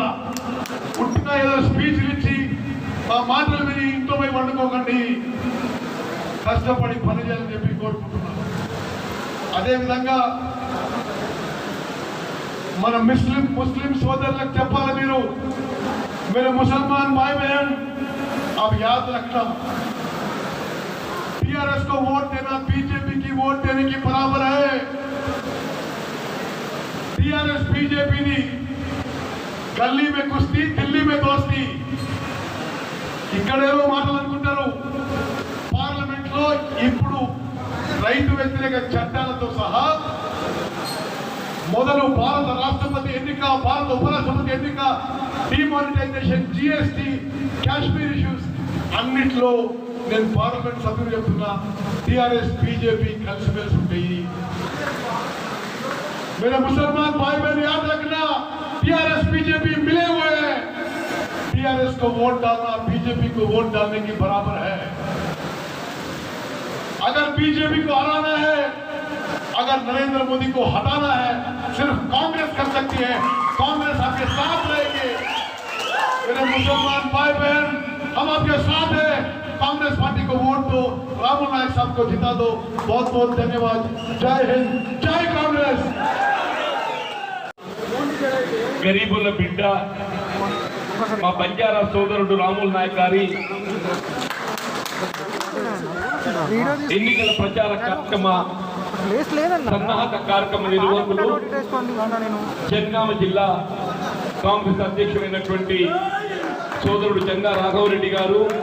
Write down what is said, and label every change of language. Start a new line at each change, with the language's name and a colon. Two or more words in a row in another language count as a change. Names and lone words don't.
Telugu: పుట్టిన ఏదో స్పీచ్లు ఇచ్చి మా మాటలు విని ఇంట్లో పోయి వండుకోకండి. కష్టపడి పని చేయాలని చెప్పి కోరుకుంటున్నాను. అదేవిధంగా మన ముస్లిం సోదరులకు చెప్పాలి, మీరు
Hindi: ముసల్మాన్ भाई बहन, अब याद रखना, टीआरएस को वोट देना बीजेपी की वोट देने के बराबर है. टीआरएस बीजेपी नी गली में कुश्ती, दिल्ली में दोस्ती.
Telugu: ఇక్కడేవో మాటలు అనుకుంటారు. పార్లమెంట్ లో ఇప్పుడు రైతు వ్యతిరేక చట్టాలతో సహా మొదలు భారత రాష్ట్రపతి ఎన్నిక, భారత ఉపరాష్ట్రపతి ఎన్నిక, డిమానిటైజేషన్, జిఎస్టీ, కాశ్మీర్ ఇష్యూస్ అన్నిట్లో నేను పార్లమెంట్ సభ్యులు చెప్తున్నా, టీఆర్ఎస్ బీజేపీ కలిసిమెలిసి ఉంటాయి.
Hindi: मेरे मुसलमान भाई बहन याद रखना, टीआरएस बीजेपी मिले हुए हैं. टीआरएस को वोट डालना बीजेपी को वोट डालने के बराबर है. अगर बीजेपी को हराना है, अगर नरेंद्र मोदी को हटाना है, सिर्फ कांग्रेस कर सकती है. कांग्रेस आपके साथ रहेगी. मेरे मुसलमान भाई बहन, हम आपके साथ हैं. कांग्रेस पार्टी को वोट दो, राहुल नायक साहब को जिता दो. बहुत बहुत धन्यवाद. जय हिंद, जय कांग्रेस.
Telugu: గరీబుల బిడ్డ మా బంజారా సోదరుడు రాముల్ నాయక్ గారి ఎన్నికల ప్రచార కార్యక్రమ సన్నాహక కార్యక్రమ నిర్వాహకులు జనగామ జిల్లా కాంగ్రెస్ అధ్యక్షుడైనటువంటి సోదరుడు జంగా రాఘవరెడ్డి గారు,